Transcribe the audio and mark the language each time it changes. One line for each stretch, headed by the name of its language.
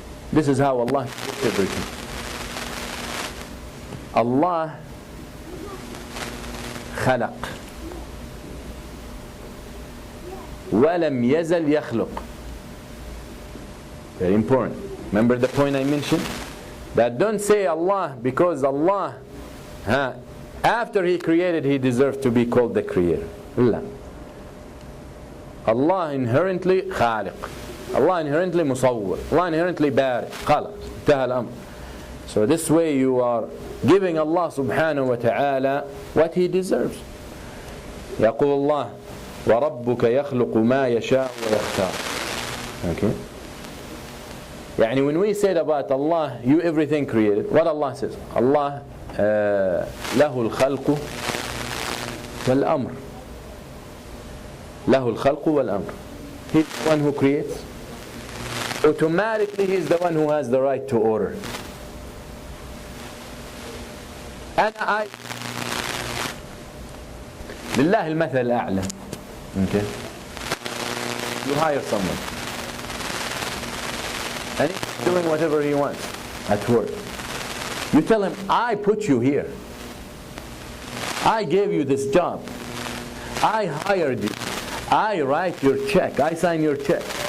English: This is how Allah creates everything.
Arabic: Allah خلق ولم يزل يخلق.
English: Very important. Remember the point I mentioned? That don't say Allah because Allah, after He created, He deserves to be called the Creator.
Arabic: لا.
English: Allah inherently Khaliq. Allah inherently Musawwir. Allah inherently Bari.
Arabic: خلق. انتهى الأمر.
English: So this way you are giving Allah subhanahu wa ta'ala what He deserves.
Arabic: يقول الله وَرَبُّكَ يَخْلُقُ مَا يَشَاءُ وَيَخْتَارُ. Okay?
English: يعني when we said about Allah, you everything created, what Allah says?
Arabic: Allah له الخلق والأمر. له الخلق والأمر.
English: He's the one who creates. Automatically He's the one who has the right to order.
Arabic: And لله المثل الأعلى.
English: Okay? You hire someone and he's doing whatever he wants at work. You tell him, I put you here. I gave you this job. I hired you. I write your check. I sign your check.